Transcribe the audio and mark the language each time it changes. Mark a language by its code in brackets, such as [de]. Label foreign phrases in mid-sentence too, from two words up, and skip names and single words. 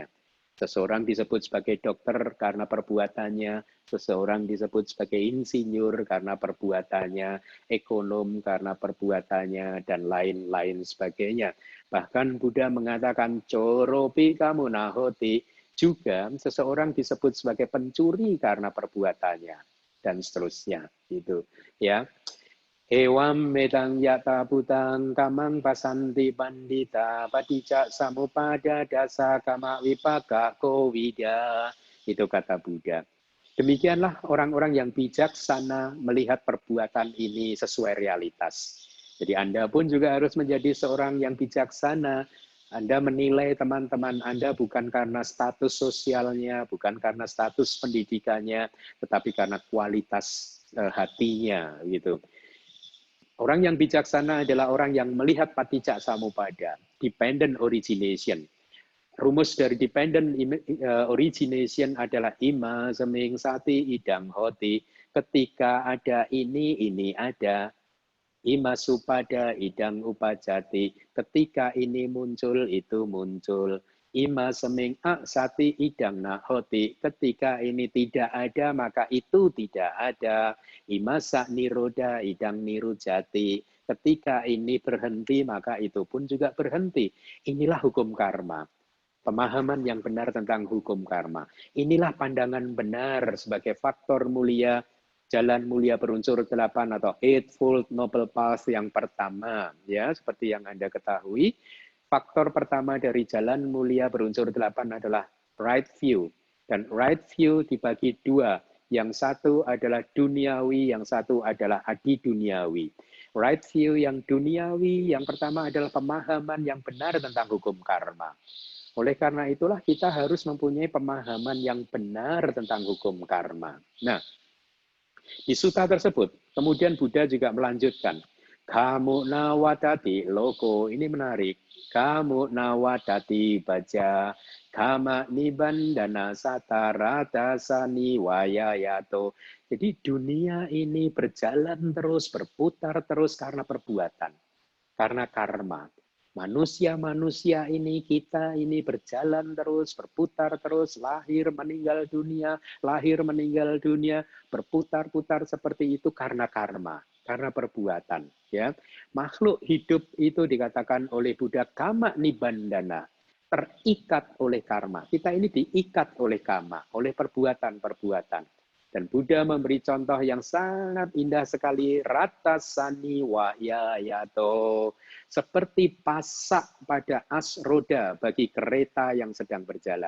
[id] Seseorang disebut sebagai dokter karena perbuatannya, seseorang disebut sebagai insinyur karena perbuatannya, ekonom karena perbuatannya, dan lain-lain sebagainya. Bahkan Buddha mengatakan, [pi] coropi kamu nahoti, [id] juga seseorang disebut sebagai pencuri karena perbuatannya, dan seterusnya. Gitu, ya. [pi] Ewam medang yata putang kamang pasanti pandita padicak samupada dasa kama wipaka kowida. [id] Itu kata Buddha. Demikianlah orang-orang yang bijaksana melihat perbuatan ini sesuai realitas. Jadi Anda pun juga harus menjadi seorang yang bijaksana Anda menilai teman-teman Anda bukan karena status sosialnya, bukan karena status pendidikannya, tetapi karena kualitas hatinya gitu. Orang yang bijaksana adalah orang yang melihat [pi] paticca samuppada, [en] dependent origination. [id] Rumus dari [en] dependent origination [id] adalah [pi] ima seming sati idam hoti. [id] Ketika ada ini ada. [pi] Ima supada idang upajati. [id] Ketika ini muncul, itu muncul. [pi] Ima seming sati idang nahoti. [id] Ketika ini tidak ada, maka itu tidak ada. [pi] Ima sak niroda idang nirujati. [id] Ketika ini berhenti, maka itu pun juga berhenti. Inilah hukum karma. Pemahaman yang benar tentang hukum karma. Inilah pandangan benar sebagai faktor mulia, jalan mulia berunsur 8 atau [en] Eightfold Noble Path [id] yang pertama. Ya, seperti yang Anda ketahui, faktor pertama dari jalan mulia berunsur 8 adalah [en] right view. [id] Dan [en] right view [id] dibagi dua. Yang satu adalah duniawi, yang satu adalah adi duniawi. [en] Right view [id] yang duniawi, yang pertama adalah pemahaman yang benar tentang hukum karma. Oleh karena itulah kita harus mempunyai pemahaman yang benar tentang hukum karma. Nah, di sutta tersebut, kemudian Buddha juga melanjutkan, [pi] kamu nawadati loko, [id] ini menarik, [pi] kamu nawadati baja, kama nibandana satarata sani wayayato. [id] Jadi dunia ini berjalan terus, berputar terus karena perbuatan, karena karma. Manusia-manusia ini, kita ini berjalan terus, berputar terus, lahir, meninggal dunia, berputar-putar seperti itu karena karma, karena perbuatan. Ya, makhluk hidup itu dikatakan oleh Buddha [pi] kama nibandana, [id] terikat oleh karma. Kita ini diikat oleh karma, oleh perbuatan-perbuatan. Dan Buddha memberi contoh yang sangat indah sekali, [pi] ratasani wa yayato, [id] seperti pasak pada as roda bagi kereta yang sedang berjalan.